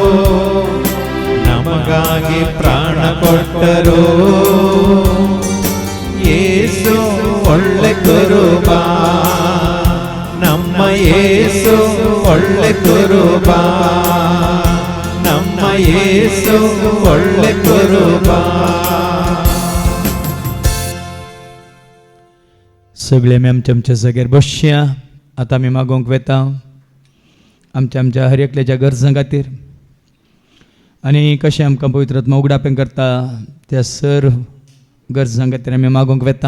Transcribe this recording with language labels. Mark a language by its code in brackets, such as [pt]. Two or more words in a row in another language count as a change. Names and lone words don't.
[kn] ನಮಗಾಗಿ ಪ್ರಾಣ ಕೊಟ್ಟರು. ಯೇಸು ಒಳ್ಳೆ ಕುರುಬ, ನಮ್ಮ ಯೇಸು ಒಳ್ಳೆ ಕುರುಬ. ನಮ್ಮ ಯೇಸು ಒಳ್ಳೆ ಕುರುಬ. [kok] सगळे आमी आमच्या जाग्यार बसया. आतां आमी मागोवंक वेता आमच्या हर एकल्याच्या गरजां खातीर. आनी कशें आमकां पवित्र आत्मा उगडापें करता त्या सर्व गरजां खातीर आमी मागोवंक वेता.